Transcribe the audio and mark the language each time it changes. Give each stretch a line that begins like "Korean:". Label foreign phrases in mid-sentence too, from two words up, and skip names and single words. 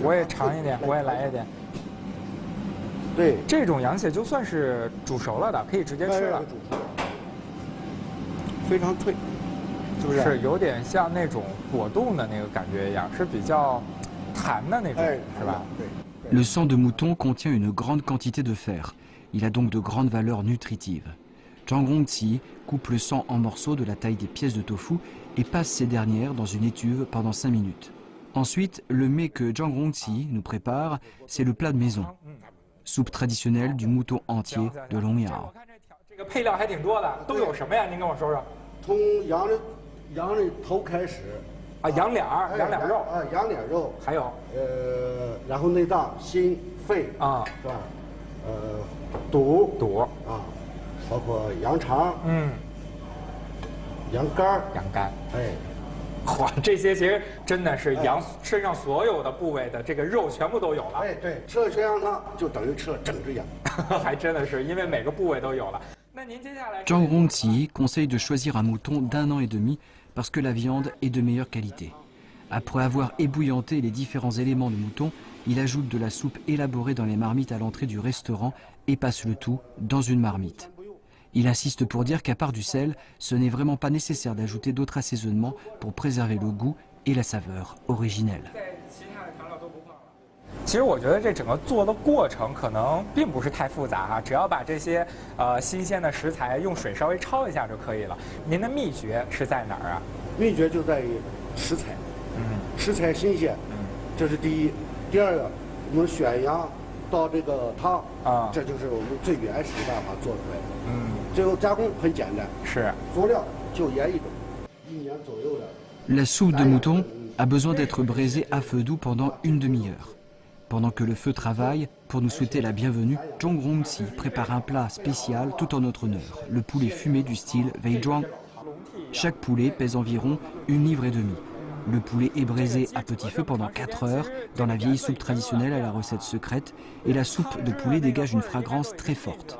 Chinese: 我也尝一点，我也来一点。对，这种羊血就算是煮熟了的，可以直接吃了。非常脆，是不是？是有点像那种果冻的那个感觉一样，是比较弹的那种，是吧？对。
French: Le sang de mouton contient une grande quantité de fer. Il a donc de grandes valeurs nutritives. Zhang Rongqi coupe le sang en morceaux de la taille des pièces de tofu et passe ces dernières dans une étuve pendant 5 minutes. Ensuite, le mets que Zhang Rongqi nous prépare, c'est le plat de maison. Soupe traditionnelle du mouton entier de Longyao.
Chinese: 这个配料还挺多的，都有什么呀？您跟我说说。从羊的头开始。羊脸肉。羊脸肉。还有。然后内脏、心、肺是吧？肚包括羊肠，羊肝，哇，这些其实真的是羊身上所有的部位的这个肉全部都有了。对，吃了全羊汤就等于吃了整只羊，还真的是因为每个部位都有了。那您接下来
French: Zhang Rongqi conseille de choisir un mouton d'1 an et demi parce que la viande est de meilleure qualité. Après avoir ébouillanté les différents éléments de mouton, il ajoute de la soupe élaborée dans les marmites à l'entrée du restaurant et passe le tout dans une marmite. Il insiste pour dire qu'à part du sel, ce n'est vraiment pas nécessaire d'ajouter d'autres assaisonnements pour préserver le goût et la saveur originelle.
Chinese: 其实我觉得这整个做的过程可能并不是太复杂啊，只要把这些新鲜的食材用水稍微焯一下就可以了。您的秘诀是在哪儿啊？秘诀就在于食材，食材新鲜，这是第一。第二个，我们选羊。倒这个汤这就是我们最原始的办法做出来的。最后加工很简单，是佐料就盐一种，1年左右的。
French: La soupe de mouton a besoin d'être braisée à feu doux pendant une demi-heure. Pendant que le feu travaille, pour nous souhaiter la bienvenue, Zhang Rongqi prépare un plat spécial tout en notre honneur, le poulet fumé du style Weizhuang. Chaque poulet pèse environ 1,5 livre. Le poulet est braisé à petit feu pendant 4 heures dans la vieille soupe traditionnelle à la recette secrète et la soupe de poulet dégage une fragrance très forte.